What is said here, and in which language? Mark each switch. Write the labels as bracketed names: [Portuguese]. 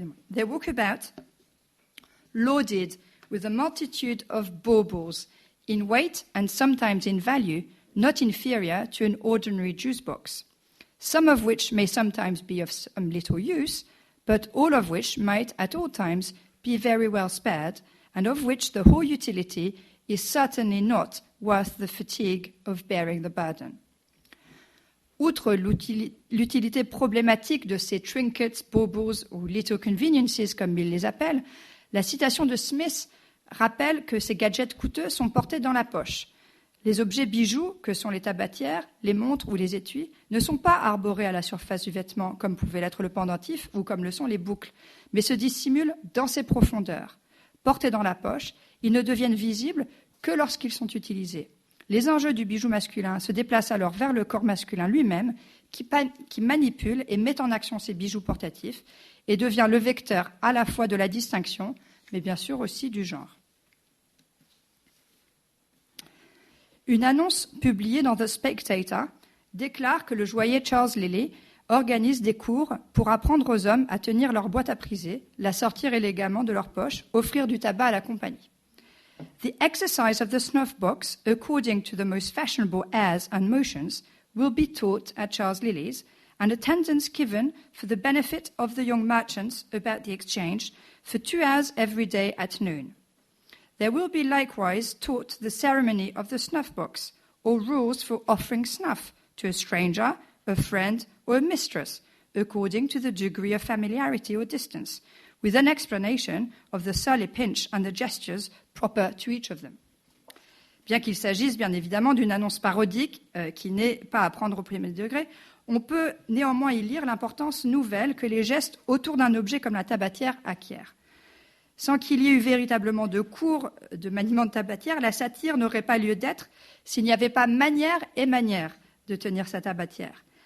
[English] They walk about, loaded with a multitude of baubles, in weight and sometimes in value, not inferior to an ordinary juice box, some of which may sometimes be of some little use, but all of which might at all times be very well spared, and of which the whole utility is certainly not worth the fatigue of bearing the burden. [French] Outre l'utilité problématique de ces trinkets, baubles ou [English] little conveniences, [French] comme ils les appellent, la citation de Smith rappelle que ces gadgets coûteux sont portés dans la poche. Les objets bijoux, que sont les tabatières, les montres ou les étuis, ne sont pas arborés à la surface du vêtement, comme pouvait l'être le pendentif ou comme le sont les boucles, mais se dissimulent dans ses profondeurs. Portés dans la poche, ils ne deviennent visibles que lorsqu'ils sont utilisés. Les enjeux du bijou masculin se déplacent alors vers le corps masculin lui-même, qui manipule et met en action ces bijoux portatifs et devient le vecteur à la fois de la distinction, mais bien sûr aussi du genre. Une annonce publiée dans The Spectator déclare que le joaillier Charles Lilly organise des cours pour apprendre aux hommes à tenir leur boîte à priser, la sortir élégamment de leur poche, offrir du tabac à la compagnie. [English] The exercise of the snuff box, according to the most fashionable airs and motions, will be taught at Charles Lilly's, and attendance given for the benefit of the young merchants about the exchange for 2 hours every day at noon. There will be likewise taught the ceremony of the snuff box, or rules for offering snuff to a stranger, a friend, or a mistress, according to the degree of familiarity or distance, with an explanation of the surly pinch and the gestures proper to each of them. [French] Bien qu'il s'agisse bien évidemment d'une annonce parodique qui n'est pas à prendre au premier degré, on peut néanmoins y lire l'importance nouvelle que les gestes autour d'un objet comme la tabatière acquièrent. Sans qu'il y ait eu véritablement de cours de maniement de tabatière, la satire n'aurait pas lieu d'être s'il n'y avait pas manière et manière de tenir sa tabatière.